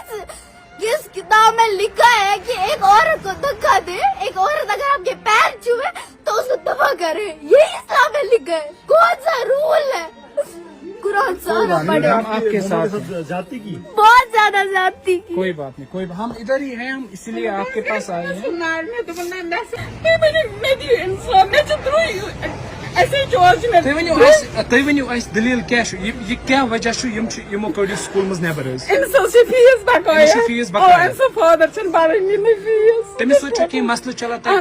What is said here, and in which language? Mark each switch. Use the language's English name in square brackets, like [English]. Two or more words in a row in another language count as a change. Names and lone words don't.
[Hindi] किस किताब में लिखा है कि एक औरत को धक्का दे, एक औरत अगर आपके पैर छुए तो उसको दफा करे, यही इस्लाम में लिखा है, कौन सा रूल है? कुरान सारा पढ़े, हम आपके साथ जाति की बहुत ज्यादा जाती की। कोई बात नहीं, हम इधर ही हैं, हम इसलिए आपके पास आए हैं। [Kashmiri] تُہۍ ؤنِو اَسہِ دٔلیٖل کیٛاہ چھُ، یہِ کیٛاہ وجہ چھُ یِمو کٔڑ یہِ سکوٗل منٛز نیبر حظ؟ فیس بقایا، أمِس چھُ فیٖس بقایا، فادر چھُنہٕ بَرٲنی نہٕ فیس، تٔمِس سۭتۍ چھا کینٛہہ مسلہٕ چلان تۄہہِ؟